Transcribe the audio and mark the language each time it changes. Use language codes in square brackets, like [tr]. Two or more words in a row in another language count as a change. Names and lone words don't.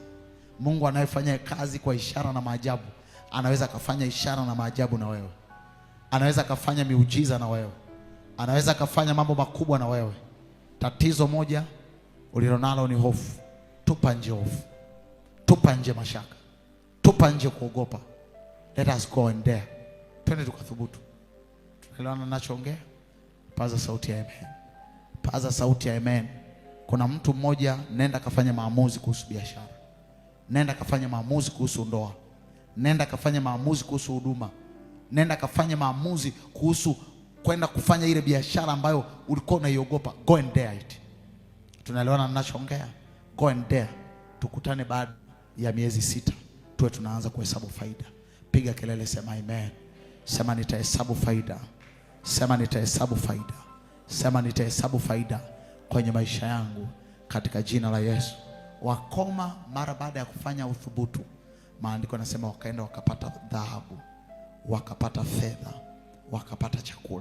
[sw] Mungu anayefanya kazi kwa ishara na maajabu, anaweza kufanya ishara na maajabu na wewe. Anaweza kufanya miujiza na wewe. Anaweza kufanya mambo makubwa na wewe. Tatizo moja ulilonalo ni hofu. Tupa nje hofu. Tupa nje mashaka. Tupa nje kuogopa. [en] Let us go and dare. [sw] Twende tukathubutu. Tunaelewana ninachoongea? Paza sauti ya amen. Paza sauti ya amen. Kuna mtu mmoja, nenda kafanya maamuzi kuhusu biashara. Nenda kafanya maamuzi kuhusu ndoa. Nenda kafanya maamuzi kuhusu huduma. Nenda kafanya maamuzi kuhusu kwenda kufanya ile biashara ambayo ulikuwa unaiogopa. [en] Go and dare it. [sw] Tunaelewana ninachoongea? [en] Go and dare. [sw] Tukutane baada ya miezi 6 tuwe tunaanza kuhesabu faida. Piga kelele, sema amen. Sema nitahesabu faida. Sema nitahesabu faida. Sema nitahesabu faida kwenye maisha yangu katika jina la Yesu. Wakoma mara baada ya kufanya uthubutu, maandiko yanasema wakaenda wakapata dhahabu, wakapata fedha, wakapata chakula.